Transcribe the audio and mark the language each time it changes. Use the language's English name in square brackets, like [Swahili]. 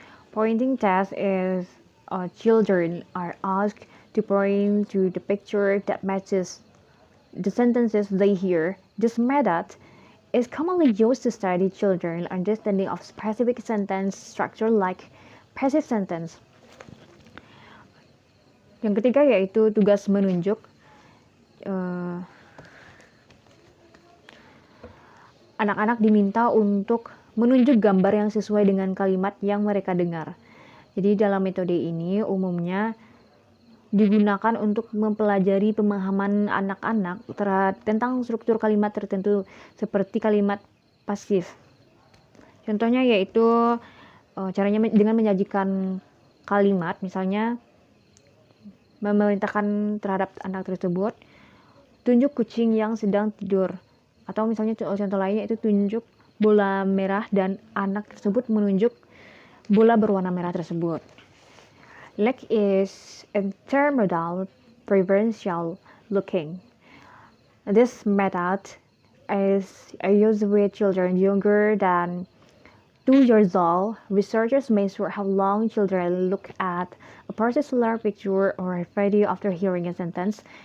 [English] Pointing test is children are asked to point to the picture that matches the sentences they hear. This method is commonly used to study children understanding of specific sentence structure like passive sentence. [Indonesian] Yang ketiga yaitu tugas menunjuk. Anak-anak diminta untuk menunjuk gambar yang sesuai dengan kalimat yang mereka dengar. Jadi dalam metode ini umumnya digunakan untuk mempelajari pemahaman anak-anak tentang struktur kalimat tertentu seperti kalimat pasif. Contohnya yaitu caranya dengan menyajikan kalimat, misalnya memerintahkan terhadap anak tersebut, tunjuk kucing yang sedang tidur. Atau misalnya contoh lainnya itu tunjuk bola merah dan anak tersebut menunjuk bola berwarna merah tersebut. [English] Next is intermodal preferential looking. This method is used with children younger than 2 years old. Researchers measure how long children look at a particular picture or video after hearing a sentence.